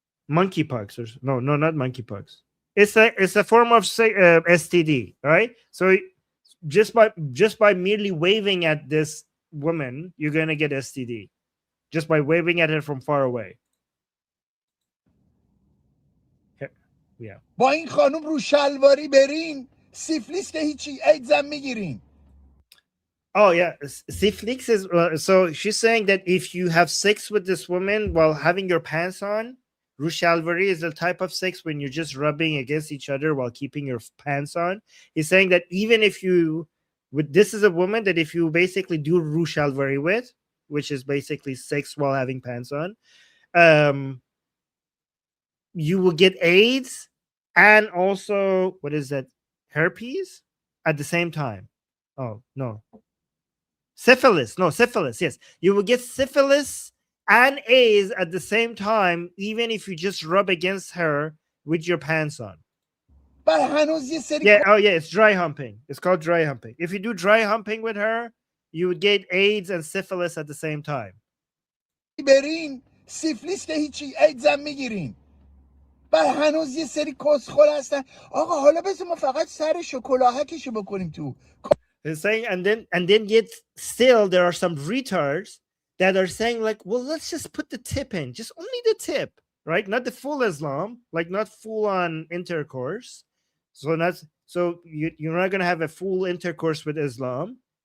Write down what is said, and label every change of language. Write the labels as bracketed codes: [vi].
[en] Monkeypox or no, not monkeypox. It's a form of STD, right? So just by merely waving at this woman, you're gonna get STD just by waving at her from far away. Yeah. [fa] با این خانم رو شلواری برین سیفلیس که هیچی ایدزم میگیرین. [en] Oh yeah, syphilis is so she's saying that if you have sex with this woman while having your pants on, rushalvari is the type of sex when you're just rubbing against each other while keeping your pants on. He's saying that even if this is a woman that if you basically do rushalvari with, which is basically sex while having pants on, you will get AIDS and also what is that, herpes at the same time. Oh no. Syphilis. Yes. You will get syphilis and AIDS at the same time, even if you just rub against her with your pants on. Yeah, oh yeah, it's dry humping. It's called dry humping. If you do dry humping with her, you would get AIDS and syphilis at the same time. [fa] برین سیفلیس که هیچی ایدزم میگیرین بعد هنوز یه سری کسخل هستن آقا حالا بذار ما فقط سر شکلاهکشو بکنیم تو. [en] He's saying, and then yet still there are some retards that are saying like, well, let's just put the tip in, just only the tip, right? Not the full Islam, like not full on intercourse. So you're not gonna have a full intercourse with Islam.